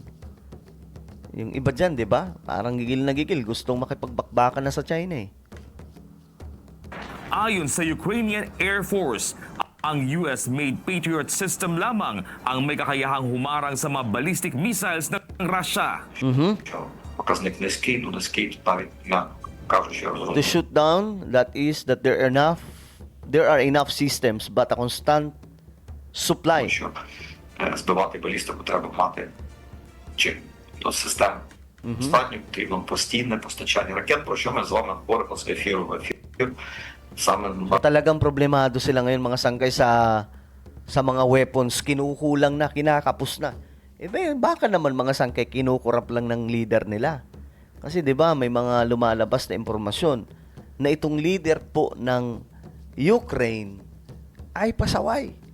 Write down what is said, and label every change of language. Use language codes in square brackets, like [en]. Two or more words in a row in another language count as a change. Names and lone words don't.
[tl] Yung iba dyan, di ba? Parang gigil na gigil. Gustong makipagbakbakan na sa China eh. Ayon sa Ukrainian Air Force, ang US-made Patriot system lamang ang may kakayahang humarang sa mga [en] ballistic missiles [tl] ng Russia. [uk] Показник низький, ну низький навіть м'яко кажучи, [en] To shoot down, that is that there are enough systems but a constant supply. [uk] що збивати балістику треба мати чим до систем. Достатньо потрібно постійне постачання ракет, про що ми з вами говоримо з ефіру в ефір. Саме [tl] So, talagang problemado sila ngayon mga sangkay sa mga weapons, kinukulang na, kinakapos na. Baka naman mga sangkay kinukurap lang ng leader nila. Kasi 'di ba, may mga lumalabas na impormasyon na itong leader po ng Ukraine ay pasaway.